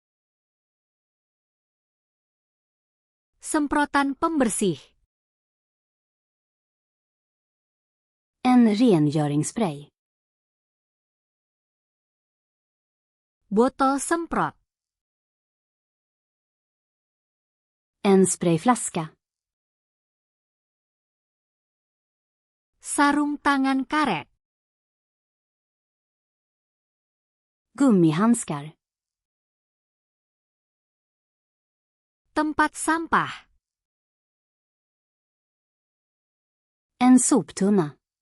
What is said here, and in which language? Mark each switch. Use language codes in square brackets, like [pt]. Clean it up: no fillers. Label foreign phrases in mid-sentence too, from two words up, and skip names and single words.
[id] Semprotan pembersih. [sv] En rengöringsspray. [id] Botol semprot. [sv] En sprayflaska. [id] Sarung tangan karet. [sv] Gummihandskar. [id] Tempat sampah. [sv] En soptunna.